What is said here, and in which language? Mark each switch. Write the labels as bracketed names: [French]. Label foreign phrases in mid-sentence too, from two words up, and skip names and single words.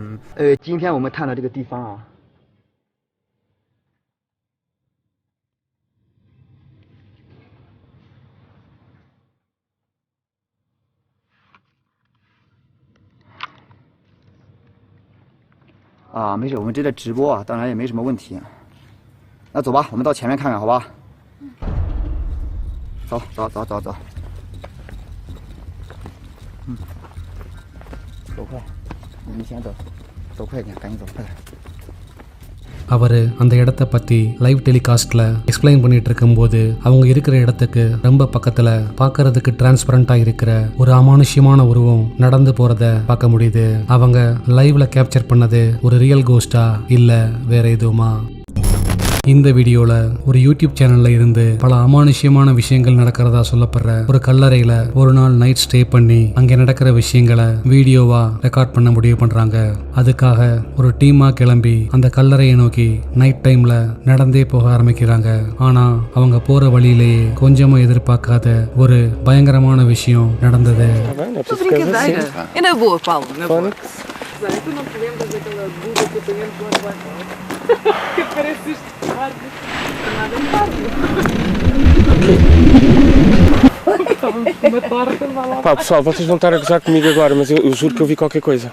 [Chinese] 今天我们探的这个地方啊。没事，我们这在直播啊，当然也没什么问题。那走吧，我们到前面看看，好吧？走。走快，你先走，走快点，赶紧走，快点。 [Tamil] அவர் அந்த இடத்த பற்றி [English] live telecast explain [Tamil] பண்ணிட்டு இருக்கும்போது அவங்க இருக்கிற இடத்துக்கு ரொம்ப பக்கத்தில் பார்க்கறதுக்கு டிரான்ஸ்பரண்டாக இருக்கிற ஒரு அமானுஷ்யமான உருவம் நடந்து போகிறத பார்க்க முடியுது. அவங்க லைவ்ல கேப்சர் பண்ணது ஒரு [English] real ghost [Tamil] இல்லை வேற எதுவுமா? இந்த வீடியோவில் ஒரு யூடியூப் சேனலில் இருந்து பல அமானுஷ்யமான விஷயங்கள் நடக்கிறதா சொல்லப்படுற ஒரு கல்லறையில் ஒரு நாள் [English] night stay [Tamil] பண்ணி அங்கே நடக்கிற விஷயங்களை வீடியோவா ரெக்கார்ட் பண்ண முடிவு பண்ணுறாங்க. அதுக்காக ஒரு டீமாக கிளம்பி அந்த கல்லறையை நோக்கி [English] night time [Tamil] நடந்தே போக ஆரம்பிக்கிறாங்க. ஆனால் அவங்க போகிற வழியிலேயே கொஞ்சமாக எதிர்பார்க்காத ஒரு பயங்கரமான விஷயம் நடந்தது. [Portuguese] É na boa, Paulo, na boa. Tu não te lembras daquela blusa que eu tenho lá debaixo? Que parece isto pardo. Nada em pardo. Uma torta, vá lá. Pá, pessoal, vocês vão estar a gozar comigo agora, mas eu juro que eu vi qualquer coisa.